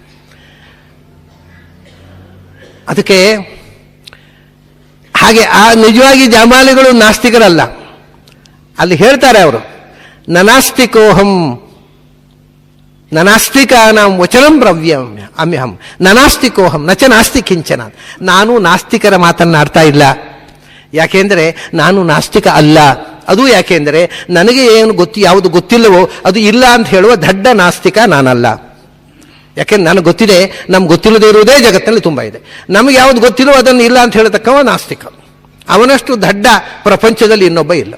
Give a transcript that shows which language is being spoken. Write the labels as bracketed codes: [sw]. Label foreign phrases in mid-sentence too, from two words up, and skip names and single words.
[kn] ಅದಕ್ಕೆ ಹಾಗೆ ಆ ನಿಜವಾಗಿ ಜಾಮಾಲಿಗಳು ನಾಸ್ತಿಕರಲ್ಲ. ಅಲ್ಲಿ ಹೇಳ್ತಾರೆ ಅವರು, [sa] ನನಾಸ್ತಿಕೋಹಂ ನನಾಸ್ತಿಕಾನಾಂ ವಚನಂ ಬ್ರವ್ಯಂ ಅಮ್ಯಹಂ ನನಾಸ್ತಿಕೋಹಂ ನಚ ನಾಸ್ತಿ ಕಿಂಚನ. [kn] ನಾನು ನಾಸ್ತಿಕರ ಮಾತನ್ನಾಡ್ತಾ ಇಲ್ಲ. ಯಾಕೆಂದರೆ ನಾನು ನಾಸ್ತಿಕ ಅಲ್ಲ. ಅದು ಯಾಕೆಂದರೆ ನನಗೆ ಏನು ಯಾವುದು ಗೊತ್ತಿಲ್ಲವೋ ಅದು ಇಲ್ಲ ಅಂತ ಹೇಳುವ ದಡ್ಡ ನಾಸ್ತಿಕ ನಾನಲ್ಲ. ಯಾಕೆಂದ್ರೆ ನನಗೆ ಗೊತ್ತಿದೆ, ನಮ್ಗೆ ಗೊತ್ತಿಲ್ಲದೆ ಇರುವುದೇ ಜಗತ್ತಿನಲ್ಲಿ ತುಂಬ ಇದೆ. ನಮಗೆ ಯಾವುದು ಗೊತ್ತಿಲ್ಲವೋ ಅದನ್ನು ಇಲ್ಲ ಅಂತ ಹೇಳತಕ್ಕವ ನಾಸ್ತಿಕ. ಅವನಷ್ಟು ದಡ್ಡ ಪ್ರಪಂಚದಲ್ಲಿ ಇನ್ನೊಬ್ಬ ಇಲ್ಲ.